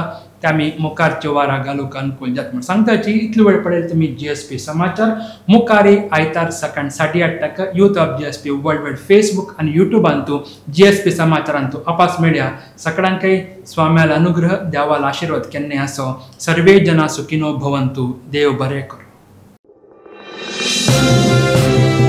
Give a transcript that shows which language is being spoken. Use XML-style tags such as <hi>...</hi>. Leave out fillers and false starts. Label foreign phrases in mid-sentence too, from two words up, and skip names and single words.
<kok>ते आमी मुखारच्या वारा घालूंक अनुकूल जाता म्हण सांगताची. इतलो वेळ पळयला तुमी GSP समाचार. मुखारी आयतार सकाळ 8:30 यूथ ऑफ GSP वर्ल्ड वायड फेसबुक आनी युट्यूबांतू GSP समाचारांतू आपास मेळया. सगळ्यांकय स्वाम्याल अनुग्रह देवाल आशिर्वाद केन्ने आसो.</kok> <sa>सर्वे जना सुखिनो भवंतु.</sa> <kok>देव बरें करूं.</kok>